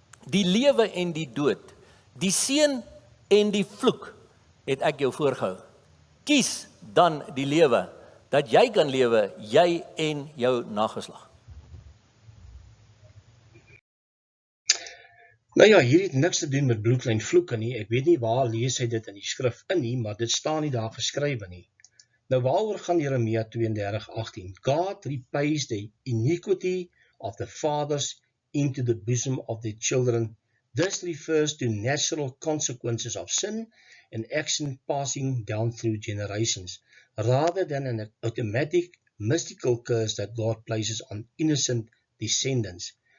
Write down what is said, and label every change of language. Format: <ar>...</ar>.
<af>Die lewe en die dood, die seën en die vloek het ek jou voorgehou. Kies dan die lewe, dat jy kan lewe, jy en jou nageslag. Nou ja, hier het niks te doen met bloedlynvloeke nie. Ek weet nie waar lees hy dit in die skrif in nie, maar dit staan nie daar geskrywe nie. Nou waaroor gaan Jeremia 32:18?</af> <en>God repays the iniquity of the fathers into the bosom of their children. This refers to natural consequences of sin and action passing down through generations, rather than an automatic mystical curse that God places on innocent descendants.</en>